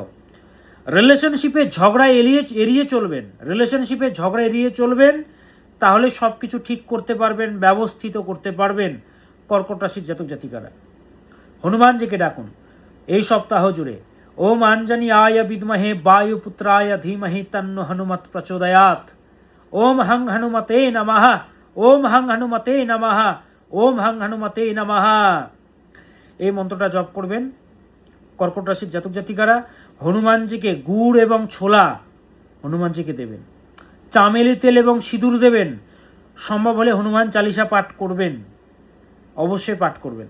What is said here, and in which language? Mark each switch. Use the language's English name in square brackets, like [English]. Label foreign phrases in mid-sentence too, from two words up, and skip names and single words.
[Bangla] রিলেশনশিপে ঝগড়া এড়িয়ে চলবেন, রিলেশনশিপে ঝগড়া এড়িয়ে চলবেন, তাহলে সব কিছু ঠিক করতে পারবেন, ব্যবস্থিত করতে পারবেন। কর্কট রাশির জাতক জাতিকারা হনুমানজিকে ডাকুন এই সপ্তাহ জুড়ে। [Sanskrit] ওম আঞ্জনি আয় বিদ্মহে বায়ুপুত্রায় ধীমহি তন্নো হনুমত প্রচোদয়াৎ। ওম হং হনুমতে নমঃ, ওম হং হনুমতে নমঃ, ওম হং হনুমতে নমঃ। [Bangla] এই মন্ত্রটা জপ করবেন কর্কট রাশির জাতক জাতিকারা। হনুমানজিকে গুড় এবং ছোলা হনুমানজিকে দেবেন, চামেলি তেল এবং সিঁদুর দেবেন। সম্ভব হলে হনুমান চালিসা পাঠ করবেন, অবশ্যই পাঠ করবেন।